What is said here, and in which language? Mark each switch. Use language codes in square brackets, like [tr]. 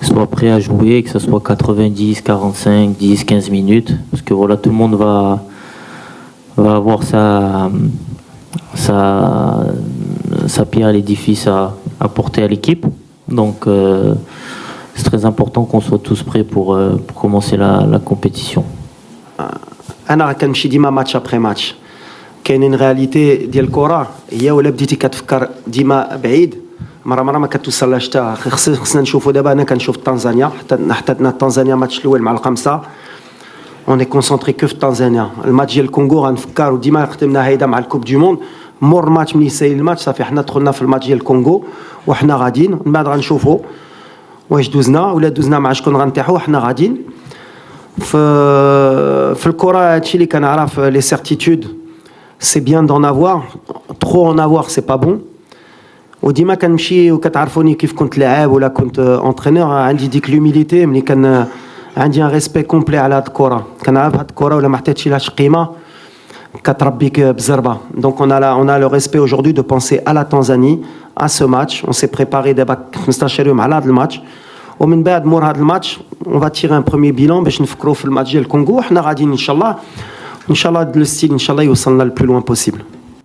[fr] prêt à jouer, que ce soit 90, 45, 10, 15 minutes, parce que voilà, tout le monde va avoir sa pierre à l'édifice à porter à l'équipe. Donc c'est très important qu'on soit tous prêts pour commencer la compétition. [ar] انا كنمشي ديما ماتش ابري ماتش. كاينين رياليتي ديال الكره هي ولا بديتي كتفكر ديما بعيد مره ما كتوصلهاش حتى. خصنا نشوفوا دابا. انا كنشوف تنزانيا حتى تنزانيا ماتش الاول مع الخمسه [fr] اون كونسونطري [ar] كو في تنزانيا. الماتش ديال الكونغو غنفكر وديما خدمنا هيدا مع الكوب دي موند مور الماتش ملي يسالي الماتش صافي حنا دخلنا في الماتش ديال الكونغو وحنا غاديين من بعد غنشوفوا واش دوزنا ولا دوزنا مع شكون غنطيحوا حنا غاديين في الكره. هادشي اللي كنعرف [fr] لي سيرتيتود سي بيان دون افوار ترو ان افوار سي با بون. [ar] وديما كنمشي وكتعرفوني كيف كنت لاعب ولا كنت انترينور عندي ديك لوميليتي ملي كان عندي [fr] ان ريسبي كومبلي [ar] على هاد الكره كنعرف هاد الكره ولا ما عطيتش لهاش قيمه كتربيك بزربه. [fr] دونك on a le respect aujourd'hui de penser à la Tanzanie à ce match. On s'est préparé [ar] دابا 15 يوم على هاد الماتش ومن بعد مور هاد الماتش [fr] on va tirer un premier bilan [ar] باش نفكروا في الماتش ديال الكونغو وحنا غاديين ان شاء الله لو ستيل ان شاء الله يوصلنا [fr] le plus loin possible.